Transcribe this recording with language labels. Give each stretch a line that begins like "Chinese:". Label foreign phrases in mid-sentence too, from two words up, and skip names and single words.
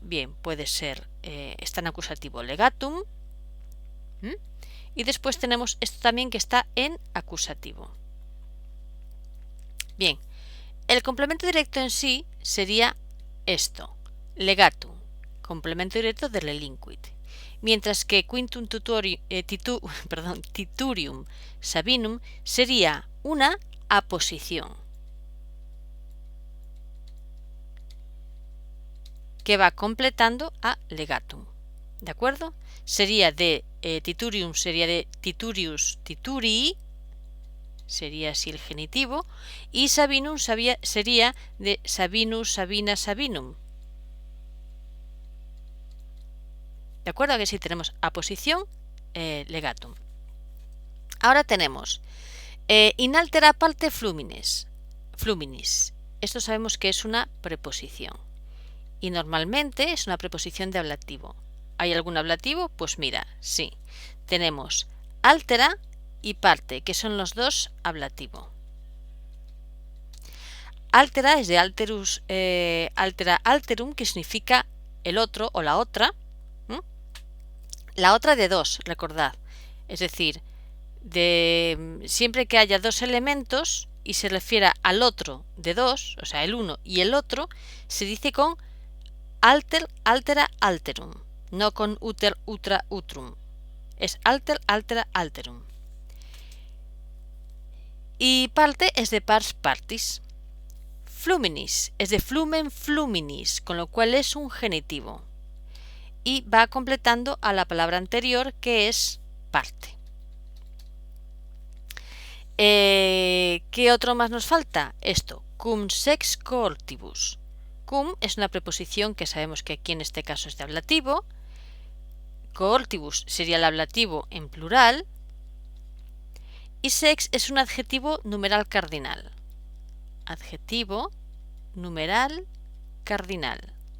Spanish: Bien, puede ser, está en acusativo legatum. Y después tenemos esto también que está en acusativo. Bien, el complemento directo en sí sería esto, legatum, complemento directo de relinquit. Mientras que quintum titurium sabinum sería una aposición que va completando a legatum. ¿De acuerdo? Sería de titurium, sería de
Latin: titurius, titurii,
Spanish: sería así el genitivo, y sabinum sería de
Latin: sabinus, sabina, sabinum.
Spanish: ¿De acuerdo? Que sí tenemos aposición, legatum. Ahora tenemos
Latin: in altera parte fluminis.
Spanish: Esto sabemos que es una preposición. Y normalmente es una preposición de ablativo. ¿Hay algún ablativo? Pues mira, sí. Tenemos altera y parte, que son los dos ablativo. Altera es de
Latin: alterus, altera alterum,
Spanish: que significa el otro o la otra. La otra de dos, recordad. Es decir, siempre que haya dos elementos y se refiera al otro de dos, o sea, el uno y el otro, se dice con
Latin: alter, altera, alterum,
Spanish: no con
Latin: uter, utra, utrum.
Spanish: Es
Latin: alter, altera, alterum.
Spanish: Y parte es de
Latin: pars partis.
Spanish: Fluminis es de
Latin: flumen fluminis,
Spanish: con lo cual es un genitivo. Y va completando a la palabra anterior, que es parte. ¿Qué otro más nos falta? Esto,
Latin: cum sex coortibus.
Spanish: Cum es una preposición que sabemos que aquí en este caso es de ablativo. Coortibus sería el ablativo en plural. Y sex es un adjetivo numeral cardinal. Adjetivo numeral cardinal.